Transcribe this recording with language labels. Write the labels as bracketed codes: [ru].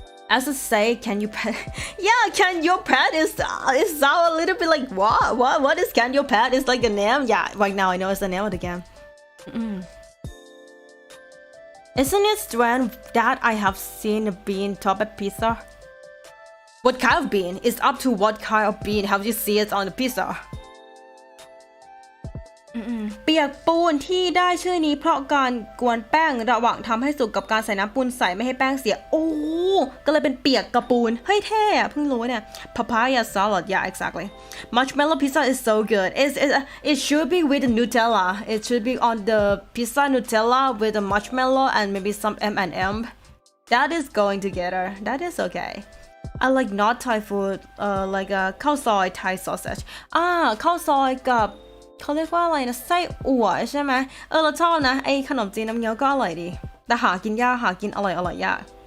[en] As I say, can you pet? Yeah, can your pet is sound a little bit like what is can your pet? It's like a name. Yeah, right now I know it's the name of the game. Isn't it strange that I have seen a bean topped pizza? What kind of bean? It's up to what kind of bean have you seen it on the pizza? [th] เปียกปูนที่ได้ชื่อนี้เพราะการกวนแป้งระหว่างทำให้สุกกับการใส่น้ำปูนใส่ไม่ให้แป้งเสียโอ้ก็เลยเป็นเปียกกระปูนเฮ้ยเท่เพิ่งรู้เนี่ย [en] papaya salad, yeah, exactly. Marshmallow pizza is so good. It should be with Nutella. It should be on the pizza Nutella with the marshmallow and maybe some M&M. That is going together. That is okay. I like not Thai food, likeข้าวซอย Thai sausage. [th] ข้าวซอยกับเขาเรียกว่าอะไรนะไส้อั่วใช่ไหมเราชอบนะไอขนมจีนน้ำเงี้ยวก็อร่อยดีแต่หากินยากหากินอร่อยยาก